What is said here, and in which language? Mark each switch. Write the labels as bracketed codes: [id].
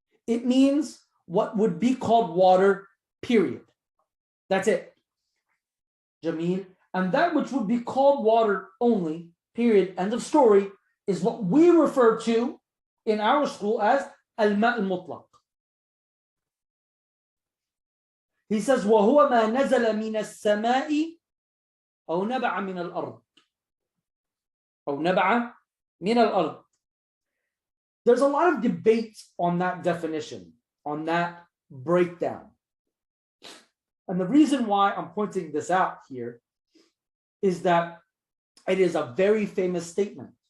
[en] It means what would be called water, period. That's it. Jameel. And that which would be called water only, period, end of story, is what we refer to in our school as al-ma' al-mutlaq. He says, [ar] وَهُوَ مَا نَزَلَ مِنَ السَّمَاءِ أو نبع من الأرض. أو نبع من الأرض. [en] There's a lot of debate on that definition, on that breakdown. And the reason why I'm pointing this out here is that it is a very famous statement.